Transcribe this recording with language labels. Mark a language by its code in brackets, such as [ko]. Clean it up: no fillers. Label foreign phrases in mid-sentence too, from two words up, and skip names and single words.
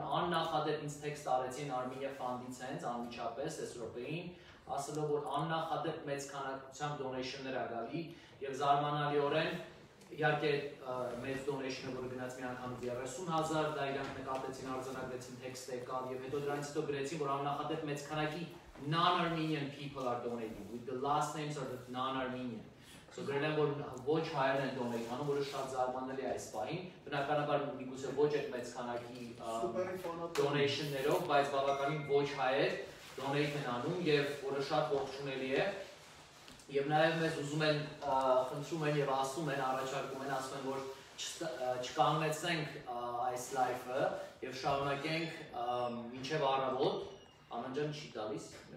[hy] աննախադեպ ինձ տեքստ արեցին Armenia Fund-ից հենց անմիջապես այս րոպեին, ասելով որ աննախադեպ մեծ քանակությամբ donation-ներ ա գալի եւ զարմանալիորեն իհարկե մեծ donation-ը որը գնաց մի անգամ 30,000, դա իրանք նկատեցին, արձանագրեցին տեքստ եկավ եւ հետո դրանից հետո գրեցին, որ աննախադեպ մեծ քանակի [en] non-Armenian people are donating, with the last names are non-Armenian. [hy] So գրել են, որ ոչ հայերն են donate անում, որը շատ զարմանալի է այս պահին, բնականաբար միգուցե ոչ այդ մեծ քանակի donation-ներով, բայց բավականին ոչ հայեր donate են անում եւ որը շատ ողջունելի է։ Եվ նաև մեզ ուզում են, խնդրում են և ասում են, առաջարկում են, ասում են, որ չկանգնեցնենք այս լայվը և շարունակենք մինչև առավոտ, Անան չի տալիս։